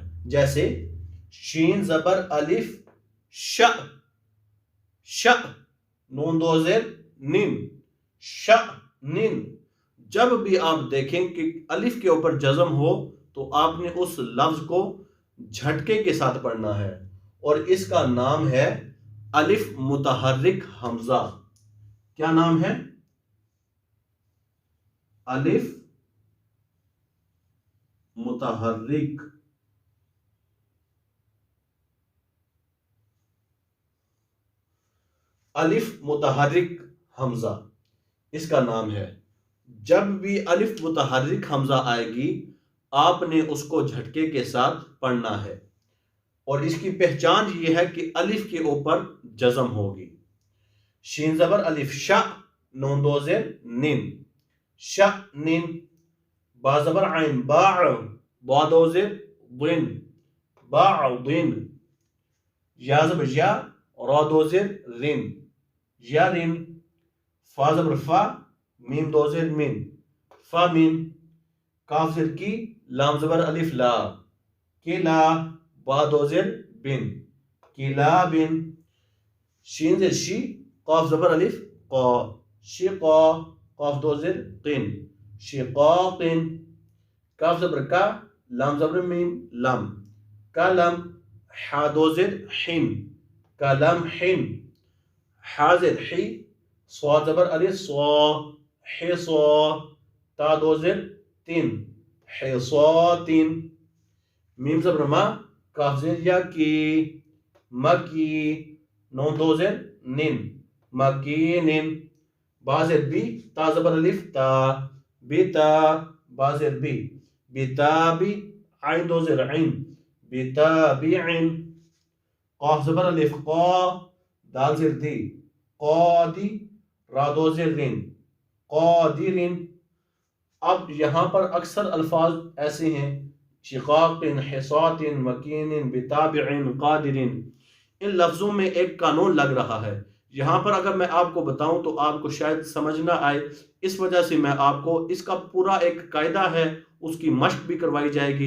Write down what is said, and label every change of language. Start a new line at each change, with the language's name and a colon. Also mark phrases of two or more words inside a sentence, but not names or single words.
Urdu: جیسے شین زبر الف ش، ش، نون دو زیر نن، ش نن. جب بھی آپ دیکھیں کہ الف کے اوپر جزم ہو تو آپ نے اس لفظ کو جھٹکے کے ساتھ پڑھنا ہے اور اس کا نام ہے الف متحرک ہمزہ. کیا نام ہے؟ الف متحرک، الف متحرک حمزہ اس کا نام ہے۔ جب بھی الف متحرک حمزہ آئے گی آپ نے اس کو جھٹکے کے ساتھ پڑھنا ہے، اور اس کی پہچان یہ ہے کہ الف کے اوپر جزم ہوگی۔ شین زبر الف شا، نون دو زیر نن، شا نن۔ با زبر عین باع، با دو زیر ضن، باع ضن۔ یا زبر یا، را دو زیر رن، یا رن۔ فا زبر فا، میم دو زیر من، فا من۔ کاف زیر کی، لام زبر الف لا، کی لا۔ با دو زیر بن، کی لا بن۔ شین زیر شی، قاف زبر الف قا، شقا، قاف دو زیر قن، شقاق۔ کاف زبر کا، لام زبر میم لم، کلم۔ حا دو زیر حن، کلم حن۔ حا زیر حی، صاد زبر الف صا، حصا۔ تا دو زیر تن، حصات۔ میم زبر ما، کاف زیر یا کی، مکی۔ نون دو زیر نن، مکین۔ با زیر بی، تا زبر الف تا، بتا۔ با زیر بی، بتابی۔ عین دو زیر عین، بتابعن۔ قاف زبر الف قا، دال زیر دی، قادی۔ را دو زیر رن، قادرن۔ اب یہاں پر اکثر الفاظ ایسے ہیں، شقاق، حصات، مکین، بتابع، قادر۔ ان لفظوں میں ایک قانون لگ رہا ہے، یہاں پر اگر میں آپ کو بتاؤں تو آپ کو شاید سمجھ نہ آئے، اس وجہ سے میں آپ کو اس کا پورا ایک قاعدہ ہے اس کی مشق بھی کروائی جائے گی۔